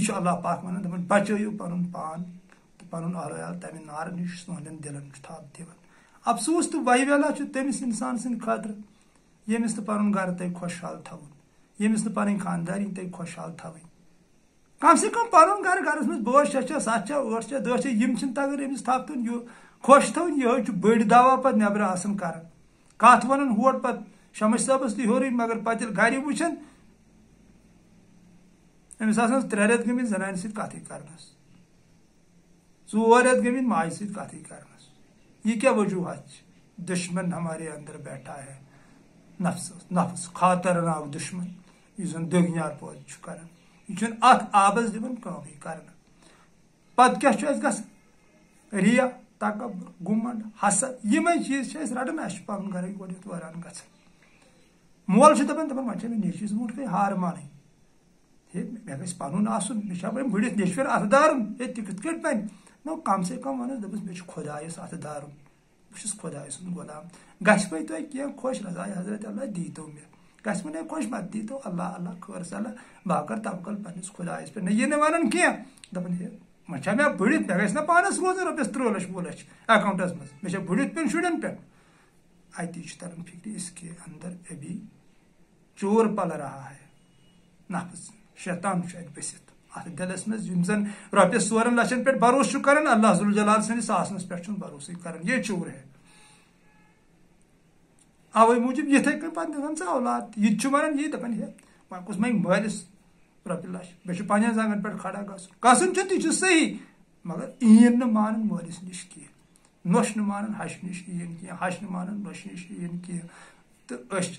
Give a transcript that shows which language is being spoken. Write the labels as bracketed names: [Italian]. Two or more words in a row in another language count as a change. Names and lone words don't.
[Kashmiri] چھُ اللہ پاک ونان دپان بچٲیِو پنُن پان تہٕ پنُن اہل عیال تمہِ نارٕ نِش تُہنٛدٮ۪ن دلن چھُ تھپھ دِوان افسوٗس تہٕ ویلا چھُ تٔمِس انسان سٕنٛدِ خٲطرٕ ییٚمِس نہٕ پنُن گرٕ تگہِ خۄشحال تھاوُن ییٚمِس نہٕ پنٕنۍ خاندٲری تگہِ خۄشحال تھاوٕنۍ [Urdu] کم سے کم [Kashmiri] پنُن گرس منٛز بٲژ 6 چھا 7 چھا 8 چھا 10 چھا یِم چھِنہٕ تگان أمِس تھپھ تُن یہِ خۄش تھاوٕنۍ یِہوے چھُ بٔڑۍ دعوا پتہٕ نیبرٕ آسان کران کتھ ونان ہور پتہٕ شمش صٲبس تہِ ہیورٕے مگر پتہٕ ییٚلہِ گرِ وٕچھان أمِس آسان 3 رٮ۪تھ گٔمٕتۍ زنانہِ سۭتۍ کتھٕے کرنس 4 رٮ۪تھ گٔمٕتۍ ماجہِ سۭتۍ کتھٕے کرنس یہ کیا وجوہات چھِ [Urdu] دشمن ہمارے اندر بیٹھا ہے [Kashmiri] نفس خاطرناک دشمن یُس زن دٔگنیار پٲدٕ چھُ کران یہ چھُنہٕ اتھ آبس دِوان کٲمٕے کرنہٕ پتہٕ کیاہ چھُ اسہِ گژھان ریا تکبر گُمنڈ حسد یِمے چیٖز چھِ أسۍ رٹان اسہِ چھُ پنُن گرے گۄڈنیتھ وٲران گژھان مول چھُ دپان وۄنۍ چھےٚ مےٚ نیٚچوِس برونٛٹھ کَنہِ ہار مانٕنۍ ہے مےٚ گژھِ پنُن آسُن مےٚ چھا وۄنۍ بٔڑِتھ نیٚچوٮ۪ن اتھٕ دارُن ہے تہِ کِتھ کٲٹھۍ بنہِ نو [Urdu] کم سے کم [Kashmiri] ونس دپس مےٚ چھُ خۄدایس اتھٕ دارُن بہٕ چھُس خۄداے سُنٛد غلام گژھِ وۄنۍ تۄہہِ کینٛہہ خۄش رضاے حضرت اللہ دیٖتو مےٚ گژھِ وۄنۍ خۄش مت دی تو اللہ اللہ خٲر صلاح بہٕ کر توکل پنٛنِس خۄدایَس پٮ۪ٹھ نہ یہِ نہٕ وَنُن کینٛہہ دَپان ہے وۄنۍ چھا مےٚ بٔڑِتھ مےٚ گژھِ نہ پانَس روزُن رۄپیَس 3 لَچھ 2 لَچھ اٮ۪کاوُنٛٹَس منٛز مےٚ چھا بٔڑِتھ پیٚون شُرٮ۪ن پٮ۪ٹھ اتی چھُ تران فِکرِ [Urdu] اس کے اندر ابھی چور پل رہا ہے [Kashmiri] نفس شیطان چھُ اَتہِ بٔسِتھ اتھ دِلس منٛز یِم زن رۄپیَس 4 لَچھن پٮ۪ٹھ بروسہٕ چھُ کران اللہ ذوالجلال سٕنٛدِس آسنس پٮ۪ٹھ چھُنہٕ بروسٕے کران [Urdu] یہ چور ہے [Kashmiri] اوے موٗجوٗب یِتھٕے کٔنۍ پتہٕ دِوان ژٕ اولاد یہِ تہِ چھُ ونان یی دپان ہے وۄنۍ کُس منٛگہِ مٲلِس رۄپیہِ لَچھ مےٚ چھُ پنٛنٮ۪ن زنٛگن پٮ۪ٹھ کھڑا گژھُن چھُ تہِ چھُ صحیح مگر عیٖن نہٕ مانان مٲلِس نِش کینٛہہ نۄش نہٕ مانان ہشہِ نِش عیٖن کینٛہہ ہش نہٕ مانان نۄشہِ نِش عیٖن کینٛہہ تہٕ أسۍ چھِ